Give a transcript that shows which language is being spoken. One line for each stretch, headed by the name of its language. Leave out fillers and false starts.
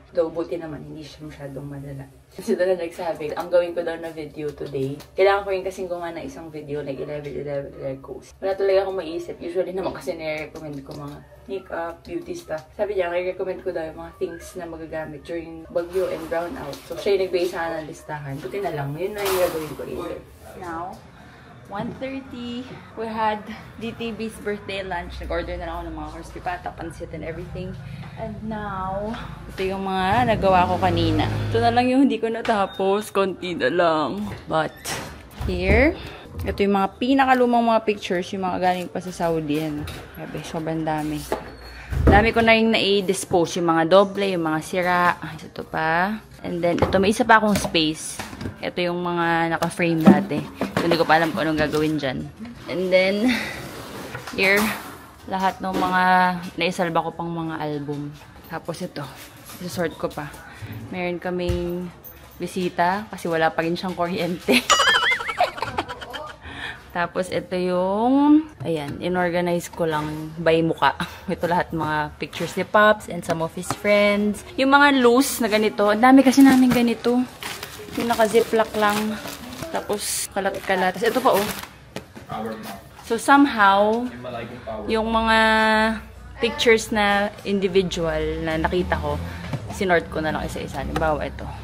Filipino: Though, buti naman, hindi siya masyadong malala. Kasi doon na nagsabi, ang gawin ko daw na video today, kailangan ko rin kasing gumawa ng isang video like 11/11 records. Wala talaga akong maiisip. Usually naman kasi nire-recommend ko mga makeup, beauty stuff. Sabi niya, i-recommend ko daw yung mga things na magagamit during bagyo and brown out. So, siya yung nagbigay sa akin ng listahan. Buti na lang, yun na yung gagawin ko later.
English: Now, 1:30, we had DTB's birthday lunch.
Filipino: Nag-order na lang ako ng mga crispy pata, pansit, and everything. And now, ito yung mga nagawa ko kanina. Ito na lang yung hindi ko natapos. Konti na lang. But, here, ito yung mga pinakalumang mga pictures, yung mga galing pa sa Saudi. Yan. Grabe, sobrang dami. Dami ko na yung na-dispose. Yung mga doble, yung mga sira. Ito pa. And then, ito, may isa pa akong space. Ito yung mga naka-frame dati. So, hindi ko pa alam kung anong gagawin dyan. And then, here, lahat ng mga naisalba ko pang mga album. Tapos ito, Isasort ko pa. Meron kaming bisita kasi wala pa rin siyang kuryente. Tapos, ito yung, ayan, inorganize ko lang by muka. Ito lahat mga pictures ni Pops
English: and some of his friends.
Filipino: Yung mga loose na ganito, ang dami kasi namin ganito. Yung naka-ziplock lang. Tapos, kalat-kalat. Tapos, ito pa, oh. So, somehow, yung mga pictures na individual na nakita ko, sinort ko na lang isa-isa. Halimbawa, ito.